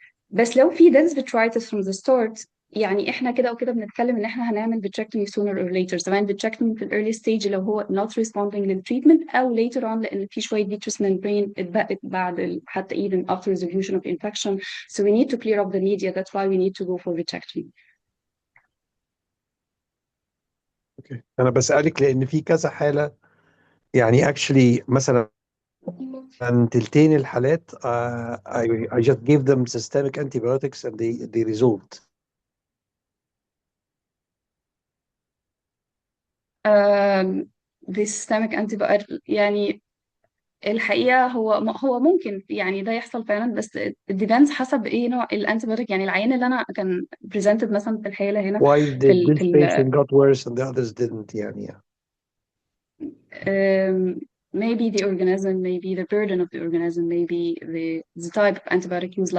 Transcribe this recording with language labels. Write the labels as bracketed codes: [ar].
[ar] بس لو في dense vitritis from the start، يعني احنا كده وكده بنتكلم ان احنا هنعمل vitrectomy sooner or later، سواء vitrectomy في ال early stage لو هو not responding للتريتمنت، او later on لان في شويه vitreous membrane اتبقت بعد حتى even after resolution of infection, so we need to clear up the media. [en] That's why we need to go for vitrectomy. [ar] اوكي، انا بسألك لان في كذا حالة يعني actually مثلا تلتين الحالات I just gave them systemic antibiotics and they resolved. The systemic antibiotic يعني الحقيقة هو ممكن يعني ده يحصل فعلا، بس it depends حسب ايه نوع الانتيبيوتيك. يعني العيان اللي انا كان presented مثلا في الحالة هنا [en] Why [ar] في [en] did this patient got worse and the others didn't يعني؟ maybe the organism, maybe the burden of the organism, maybe the type of antibiotic used.